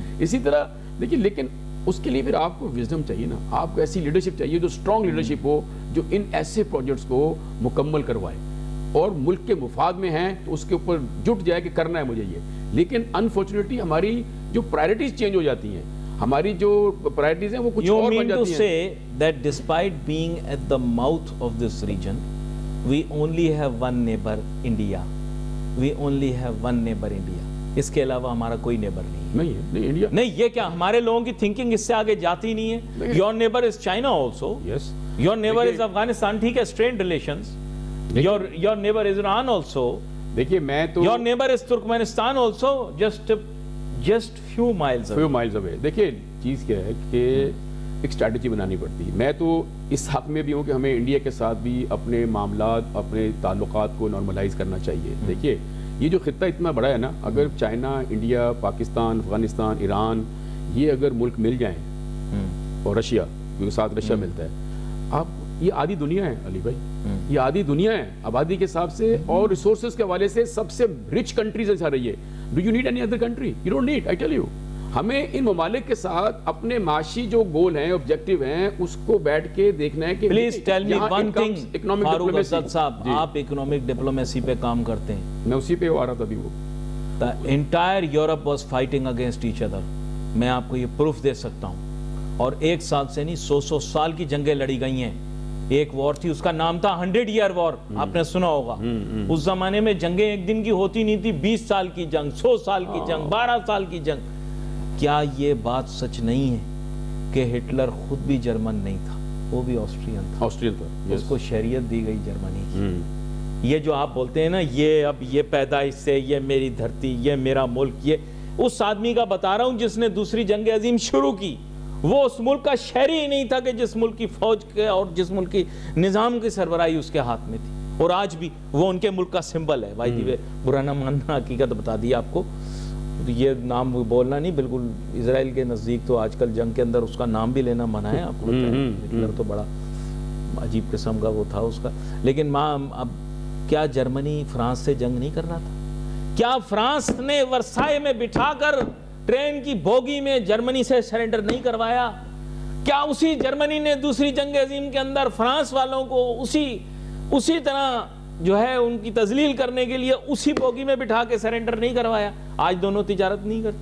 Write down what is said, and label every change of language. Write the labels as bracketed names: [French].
[Urdu] اسی طرح دیکھیے, لیکن اس کے لیے پھر آپ کو وزڈم چاہیے نا, آپ کو ایسی لیڈرشپ چاہیے جو اسٹرانگ لیڈرشپ ہو, جو ان ایسے پروجیکٹس کو مکمل کروائے اور ملک کے مفاد میں ہیں تو اس کے اوپر جٹ جائے کہ کرنا ہے مجھے یہ. لیکن انفارچونیٹلی ہماری جو پرائرٹیز چینج ہو جاتی ہیں, ہماری جو پرائرٹیز ہیں وہ کچھ اور بن جاتی ہیں. [English] You mean to say that despite being at the mouth of this region, we only have one neighbor India. We only have one neighbor India. [Urdu] اس کے علاوہ ہمارا کوئی نیبر نہیں ہے. نہیں انڈیا نہیں, یہ کیا ہمارے لوگوں کی تھنکنگ اس سے آگے جاتی نہیں ہے. [English] Your neighbor is China also. Yes. Your neighbor is Afghanistan. [Urdu] ٹھیک ہے, [English] strained relations. Your neighbor is Iran also. [Urdu] دیکھیے میں تو [English] Your neighbor is Turkmenistan also. Just few miles away. [Urdu] دیکھیے چیز کیا ہے کہ ایک اسٹریٹجی بنانی پڑتی ہے. میں تو اس حق میں بھی ہوں کہ ہمیں انڈیا کے ساتھ بھی اپنے معاملات, اپنے تعلقات کو نارملائز کرنا چاہیے. دیکھیے یہ جو خطہ اتنا بڑا ہے نا, اگر چائنا, انڈیا, پاکستان, افغانستان, ایران, یہ اگر ملک مل جائیں, اور رشیا, کیونکہ ساتھ رشیا ملتا ہے, آپ یہ آدھی دنیا ہے علی بھائی, یہ آدھی دنیا ہے آبادی کے حساب سے اور ریسورسز کے حوالے سے سب سے رچ کنٹریز ہے رہی ہے. [English] Do you need any other country? You don't need. I tell you, [Urdu] ہمیں ان ممالک کے ساتھ اپنے معاشی جو گول ہیں, آبجیکٹیو ہیں, اس کو بیٹھ کے دیکھنا ہے کہ [English] Please tell me one thing. Farooq Asad صاحب, [Urdu] جی. آپ اکنامک ڈپلومیسی پہ کام کرتے ہیں. میں اسی پہ آ رہا تھا ابھی. وہ [English] the entire Europe was fighting against each other. [Urdu] میں آپ کو یہ پروف دے سکتا ہوں, اور 1 سال سے نہیں 100 سال کی جنگیں لڑی گئی ہیں. ایک وار تھی, اس کا نام تھا [English] 100 year war. [Urdu] آپ نے سنا ہوگا. اس زمانے میں جنگیں ایک دن کی ہوتی نہیں تھی, 20 سال کی جنگ, 100 سال کی جنگ, 12 سال کی جنگ. کیا یہ بات سچ نہیں ہے کہ ہٹلر خود بھی جرمن نہیں تھا, وہ بھی آسٹرین تھا, اس کو شہریت دی گئی جرمنی کی. یہ جو آپ بولتے ہیں نا, یہ اب یہ پیدائش سے, یہ میری دھرتی, یہ میرا ملک, یہ اس آدمی کا بتا رہا ہوں جس نے دوسری جنگ عظیم شروع کی. وہ اس ملک کا شہری ہی نہیں تھا کہ جس ملک کی فوج کے اور جس ملک کی نظام کی سربراہی اس کے ہاتھ میں تھی, اور آج بھی وہ ان کے ملک کا سمبل ہے. بھائی دی برا نہ ماننا, حقیقت بتا دی آپ کو. یہ نام بولنا نہیں, بالکل اسرائیل کے نزدیک تو آج کل جنگ کے اندر اس کا نام بھی لینا منع ہے. آپ کو ہٹلر تو بڑا عجیب قسم کا وہ تھا اس کا. لیکن اب کیا جرمنی فرانس سے جنگ نہیں کر رہا تھا؟ کیا فرانس نے ورسائے میں بٹھا کر ٹرین کی بوگی میں جرمنی سے سرنڈر نہیں کروایا؟ کیا اسی جرمنی نے دوسری جنگ عظیم کے اندر فرانس والوں کو اسی طرح جو ہے ان کی تذلیل کرنے کے لیے اسی بوگی میں بٹھا کے سرنڈر نہیں کروایا؟ آج دونوں تجارت نہیں